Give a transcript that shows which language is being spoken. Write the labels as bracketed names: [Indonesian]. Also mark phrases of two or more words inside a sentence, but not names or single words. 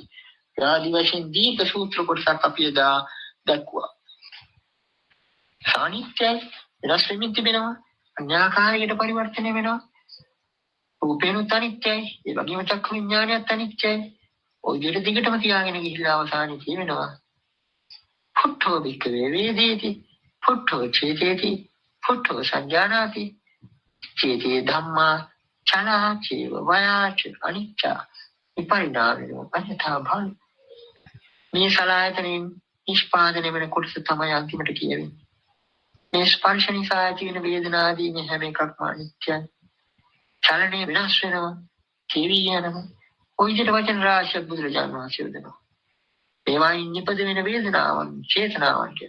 [Sinhala] ආදි වශයෙන් දීර්ඝ සූත්‍ර කොටසක් අපි එදා දැක්වුවා. අනිත්‍යයි වෙනස් වෙමින් තිබෙනවා. අන්‍යාකාරයකට පරිවර්තනය වෙනවා. රූපේනුත් අනිත්‍යයි. ඒ වගේම චක්කු විඥානයත් අනිත්‍යයි. ඔය විදිහට දිගටම තියාගෙන ගිහිල්ලා අවසානයේ කියවෙනවා. [Pali] පුට්ඨෝ වික්ඛවේ වේදේති. පුට්ඨෝ චේතේති. පුට්ඨෝ සංජානාති. චේතේ ධම්මා චලා චේව වයාච අනිච්චා විපරිණාමෝ අඤ්ඤතා භං. [Sinhala] මේ සලආයතනෙන් නිෂ්පාදනය වෙන කොටස තමයි අන්තිමට කියවෙන්නේ. මේ ස්පර්ශ නිසා ඇති වෙන වේදනාදී මේ හැම එකක්ම අනිත්‍යයි. චලනය වෙනස් වෙනවා. කෙවි යනවා. ඔය විදිහට වචන රාශියක් බුදුරජාණන් වහන්සේ යොදනවා. ඒවායින් නිපද වෙන වේදනාවන්, චේතනාවන් කියන.